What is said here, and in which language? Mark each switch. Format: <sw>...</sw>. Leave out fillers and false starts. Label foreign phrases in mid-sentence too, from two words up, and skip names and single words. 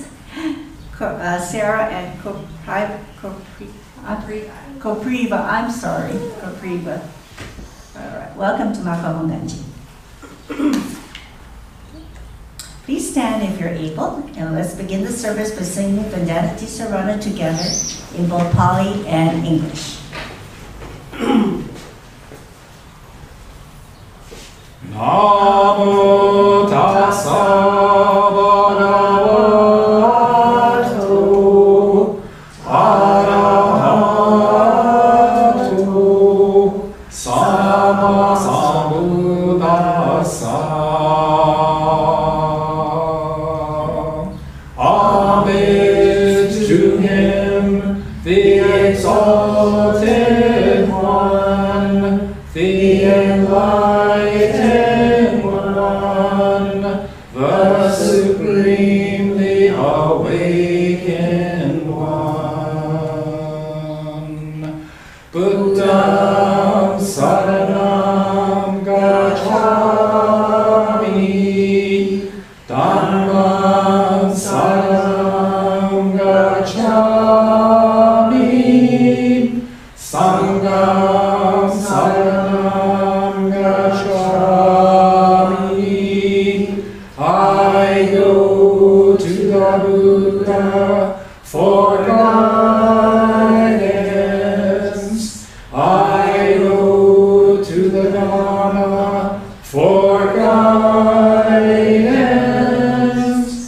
<en>Sarah and Copriva. I'm sorry. Copriva. All right. Welcome to Makawao Honganji. Please stand if you're able, and let's begin the service by singing Vandanati Sarana together in both Pali and English.</en> <pi>Namo tassa bhagavato arahato sama sambuddhassa.</pi> <en>Homage to him, the exalted one, the enlightened one, the supremely awakened one.</en> <pi>Buddham saranam gacchami, Dharmam saranam gacchami, Sangham saranam gacchami.</pi> <en>I go to the Buddha for guidance. I go to the Dharma for guidance.</en>